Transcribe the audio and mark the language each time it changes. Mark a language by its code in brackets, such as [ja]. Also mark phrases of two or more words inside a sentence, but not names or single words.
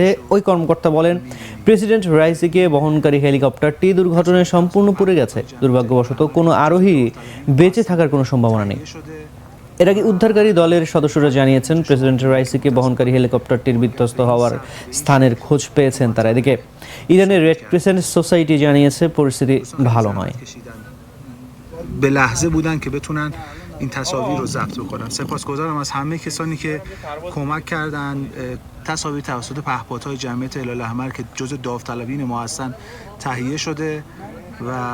[bn] ওই কর্মকর্তা বলেন, প্রেসিডেন্ট রাইসিকে বহনকারী হেলিকপ্টারটি দুর্ঘটনায় সম্পূর্ণ পুড়ে গেছে। দুর্ভাগ্যবশত কোনো আরোহী বেঁচে থাকার কোনো সম্ভাবনা নেই। এর আগে উদ্ধারকারী দলের সদস্যরা জানিয়েছেন, প্রেসিডেন্ট রাইসিকে বহনকারী হেলিকপ্টারটির বিধ্বস্ত হওয়ার স্থানের খোঁজ পেয়েছেন তারা। এদিকে ইরানের রেড ক্রিসেন্ট সোসাইটি জানিয়েছে, পরিস্থিতি ভালো নয়। [fa] به لحظه بودن که بتونن این تصاویر رو ضبط بکنن. سپاسگزارم از همه کسانی که کمک کردن. تصاویر توسط پهپادهای جمعیت هلال احمر که جزء داوطلبین ما هستن تهیه شده و